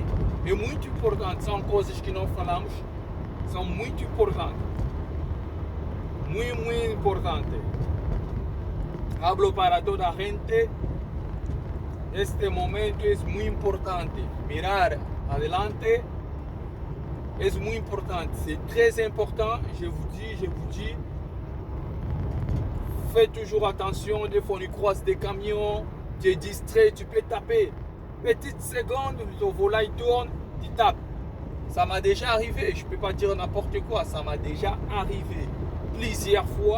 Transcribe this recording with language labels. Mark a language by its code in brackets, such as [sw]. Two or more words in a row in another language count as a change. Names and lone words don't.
[pt] É muito importante, são coisas que não falamos, são muito importantes. Muito, muito importante. [es] Hablo para [pt] toda a gente. Este momento é muito importante. [es] Mirar adelante [pt] é muito importante. [fr] C'est très important. Je vous dis. Faites toujours attention. Des fois, on croise des camions. Tu es distrait, tu peux taper. Petite seconde, le volant il tourne, tu tapes. Ça m'a déjà arrivé. Je ne peux pas dire n'importe quoi. Ça m'a déjà arrivé plusieurs fois.